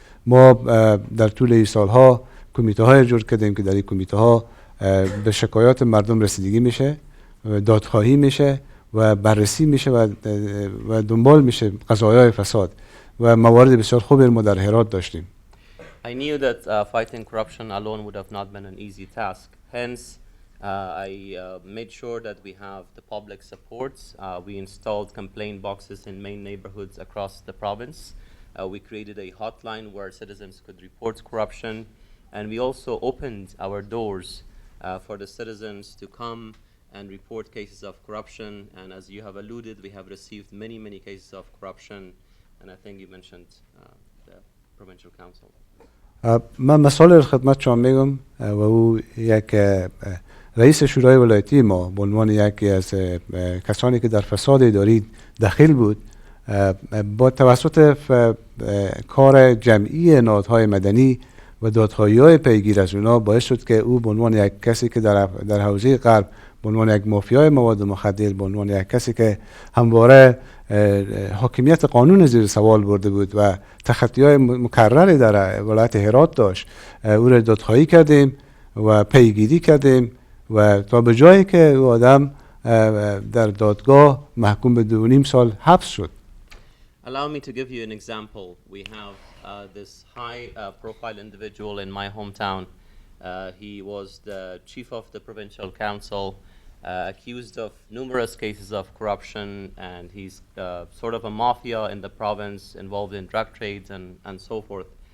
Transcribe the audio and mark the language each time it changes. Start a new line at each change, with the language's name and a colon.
Persian: ما در طول این سالها کمیته های جور کردیم که در این کمیته ها به شکایات مردم رسیدگی میشه، دادخواهی میشه و بررسی میشه و دنبال میشه قضایای فساد و موارد بسیار خوبی ما در هرات داشتیم.
English: I knew that fighting corruption alone would have not been an easy task. Hence, I made sure that we have the public support. We installed complaint boxes in main neighborhoods across the province. We created a hotline where citizens could report corruption. And we also opened our doors for the citizens to come and report cases of corruption. And as you have alluded, we have received many, many cases of corruption. And I think you mentioned the provincial council.
Persian: من مسائل خدمت شما میگم و او یک رئیس شورای ولایتی ما به عنوان یکی از کسانی که در فساد اداری دخیل بود با توسط کار جمعی نهادهای مدنی و دادخواهی‌های پیگیر از اونا باعث شد که او به عنوان یک کسی که در حوزه غرب به عنوان یک مافیای مواد مخدر، به عنوان یک کسی که همواره حاکمیت قانون زیر سوال برده بود و تخطی‌های مکرری در ولایت هرات داشت، او را دادخواهی کردیم و پیگیری کردیم و تا به جایی که او آدم در دادگاه محکوم به 2.5 سال حبس شد.
English: Allow me to give you an example. We have this high profile individual in my hometown. He was the chief of the provincial council, accused of numerous cases of corruption, and he's sort of a mafia in the province, involved in drug trades and so forth.